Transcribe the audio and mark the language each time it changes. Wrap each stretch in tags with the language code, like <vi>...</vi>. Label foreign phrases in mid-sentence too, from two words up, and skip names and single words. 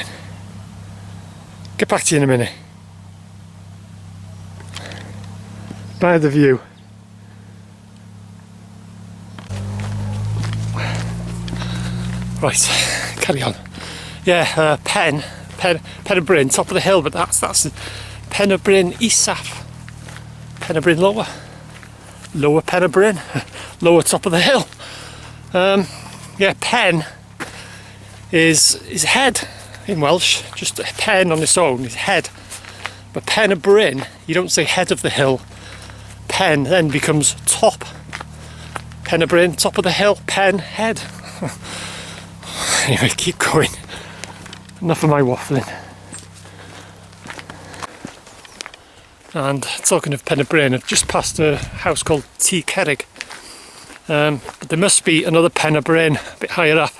<en>Get back to you in a minute. By the view. Right, carry on. Yeah, Pen y Bryn, top of the hill, but that's Pen y Bryn Isaf. Pen y Bryn lower. Lower Pen y Bryn. Lower top of the hill. Yeah, Pen is head in Welsh. Just a pen on its own is head. But Pen y Bryn, you don't say head of the hill. Pen then becomes top. Pen y Bryn, top of the hill. Pen, head. Anyway, keep going. Enough of my waffling. And talking of Pen y Bryn, I've just passed a house called T Cerrig. But there must be another Pen y Bryn a bit higher up.</en>